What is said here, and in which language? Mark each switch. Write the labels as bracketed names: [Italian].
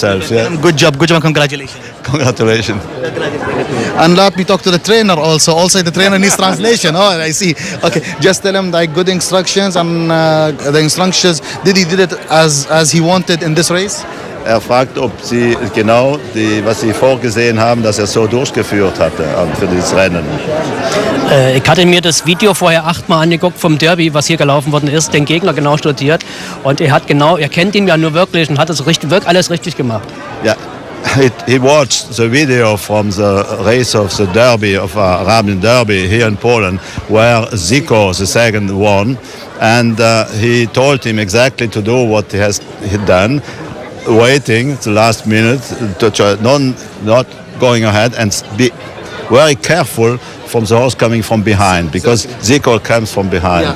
[English] Yeah. Good job. Congratulations. Congratulations. And let me talk to the trainer also. Also, the trainer needs translation. Oh, I see. Okay, just tell him like good instructions and the instructions. Did it as he wanted in this race? [German] Fragt, ob sie genau was sie vorgesehen haben, dass so durchgeführt hatte für dieses Rennen. Ich hatte mir das Video vorher 8-mal angeguckt vom Derby, was hier gelaufen worden ist, den Gegner genau studiert. Und er kennt ihn ja nur wirklich und hat es alles richtig gemacht. [English] Yeah. He watched the video from the race of the Derby, of Arabian Derby here in Poland, where Zico, the second, won. And he told him exactly to do what he done, waiting the last minute, not going ahead and be very careful from the horse coming from behind because Zico comes from behind.